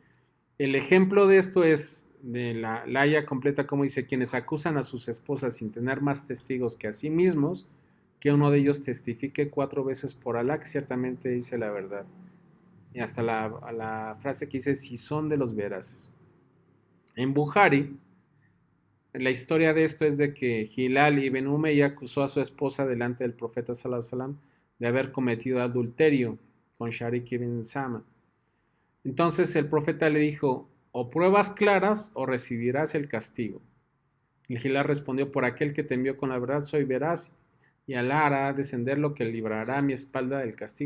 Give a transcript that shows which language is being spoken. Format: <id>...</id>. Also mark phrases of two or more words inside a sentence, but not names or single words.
<es>El ejemplo de esto es de la haya completa, como dice, quienes acusan a sus esposas sin tener más testigos que a sí mismos, que uno de ellos testifique 4 veces por Alá, que ciertamente dice la verdad. Y hasta la frase que dice, si son de los veraces. En Bukhari, la historia de esto es de que Hilal ibn Umayya acusó a su esposa delante del profeta</es> <ar>صلى الله عليه وسلم</ar> <es>de haber cometido adulterio con Sharik ibn Sama. Entonces el profeta le dijo, o pruebas claras o recibirás el castigo. Y Hilal respondió, por aquel que te envió con la verdad soy veraz, y Alá hará descender lo que librará a mi espalda del castigo.</es>